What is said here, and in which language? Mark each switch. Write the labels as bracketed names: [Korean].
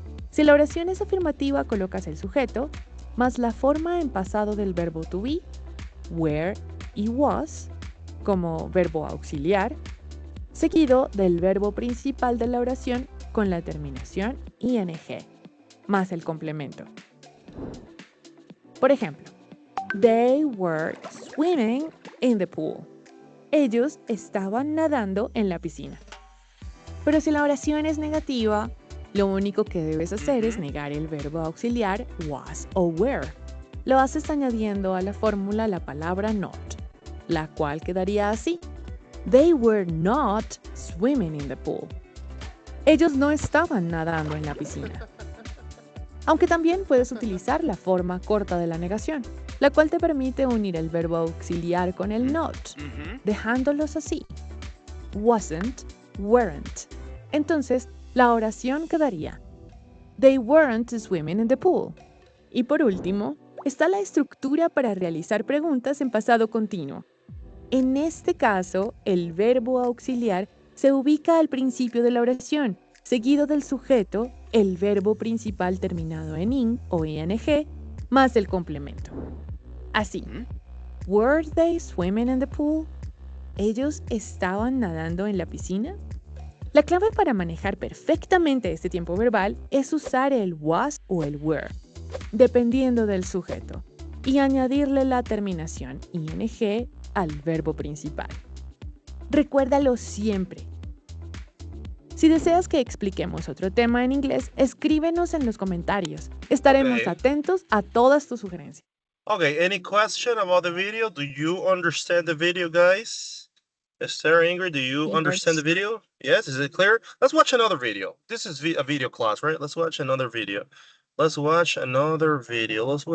[Spanish] Si la oración es afirmativa, colocas el sujeto, más la forma en pasado del verbo to be, were y was, como verbo auxiliar, seguido del verbo principal de la oración con la terminación ing, más el complemento. Por ejemplo, [English] they were swimming in the pool. [Spanish] Ellos estaban nadando en la piscina. Pero si la oración es negativa, lo único que debes hacer es negar el verbo auxiliar was o were. Lo haces añadiendo a la fórmula la palabra not, la cual quedaría así. [English] They were not swimming in the pool. [Spanish] Ellos no estaban nadando en la piscina. Aunque también puedes utilizar la forma corta de la negación, la cual te permite unir el verbo auxiliar con el not, dejándolos así. [English] Wasn't, weren't. [Spanish] Entonces, la oración quedaría: [English] They weren't swimming in the pool. [Spanish] Y por último, está la estructura para realizar preguntas en pasado continuo. En este caso, el verbo auxiliar se ubica al principio de la oración, seguido del sujeto, el verbo principal terminado en ing o ing, más el complemento. [English] Así, were they swimming in the pool? [Spanish] ¿Ellos estaban nadando en la piscina? La clave para manejar perfectamente este tiempo verbal es usar el was o el were, dependiendo del sujeto, y añadirle la terminación ing al verbo principal. Recuérdalo siempre. Si deseas que expliquemos otro tema en inglés, escríbenos en los comentarios. Estaremos atentos a todas tus sugerencias. [English] Okay, any question about the video? Do you understand the video, guys? Esther, Ingrid, do you understand the video? Yes, is it clear? Let's watch another video. This is a video class, right? Let's watch another video. Let's watch another video.